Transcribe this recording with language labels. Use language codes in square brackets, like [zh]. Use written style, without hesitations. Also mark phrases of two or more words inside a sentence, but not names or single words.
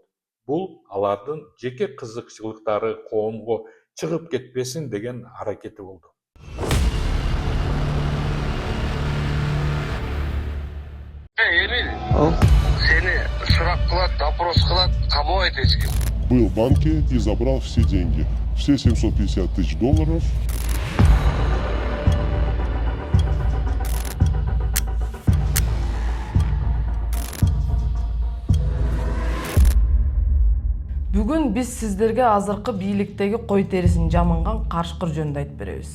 [ky] Бул алардын жеке кызыкчылыктары коомго чыгып кетпесин деген аракети болду. Эмиль, сени сурак кылат, допрос кылат, камабайт эч ким. [ru] Был в банке и забрал все деньги. Все 750 тысяч долларов. [ky] Бүгүн биз сиздерге азыркы бийликтеги кой терисин жамынган Кашкыр жөнүндө айтып беребиз.